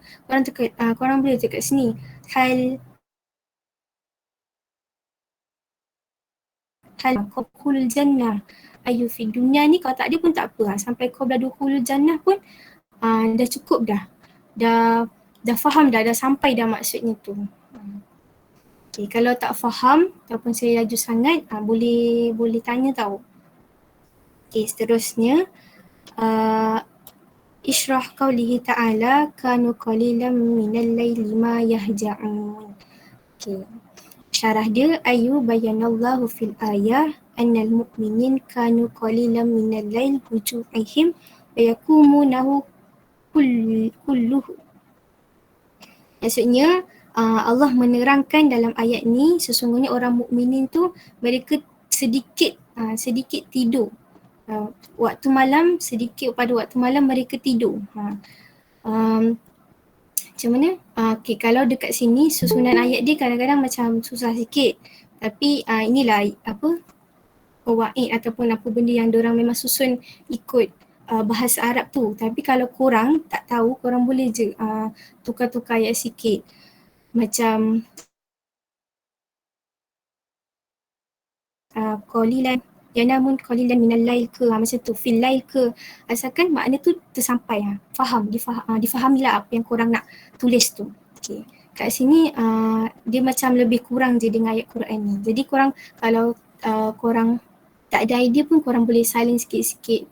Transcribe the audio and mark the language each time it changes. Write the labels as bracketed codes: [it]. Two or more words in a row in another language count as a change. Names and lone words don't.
[ms] Korang boleh dekat sini. [ar] هل دخول الجنة أي في الدنيا [ms] ni, kalau tak ada pun tak apa. Sampai [ar] قبل دخول الجنة [ms] pun dah cukup dah. Dah faham dah sampai dah maksudnya tu. Okay, kalau tak faham ataupun saya laju sangat, boleh tanya tau. Okay, seterusnya [ar] اشرح قوله تعالى كانوا قليلا من الليل ما يهجعون. [ms] Okay. Syarah dia [ar] أي بين الله في الآية أن المؤمنين كانوا قليلا من الليل هجوعهم ويقومونه كله. [ms] Maksudnya Allah menerangkan dalam ayat ni sesungguhnya orang mukminin tu mereka sedikit tidur. Waktu malam, sedikit pada waktu malam mereka tidur. Macam mana? Okay, kalau dekat sini susunan ayat dia kadang-kadang macam susah sikit. Tapi inilah apa waid ataupun apa benda yang diorang memang susun ikut bahasa Arab tu. Tapi kalau korang tak tahu, korang boleh je tukar-tukar ayat sikit. Macam [ar] قليلا ينامون قليلا من الليل [ms] ke, macam tu, [ar] في الليل [ms] ke, asalkan makna tu tersampai, difahamilah apa yang korang nak tulis tu. Okay. Kat sini dia macam lebih kurang je dengan ayat Quran ni. Jadi korang kalau korang tak ada idea pun korang boleh salin sikit-sikit.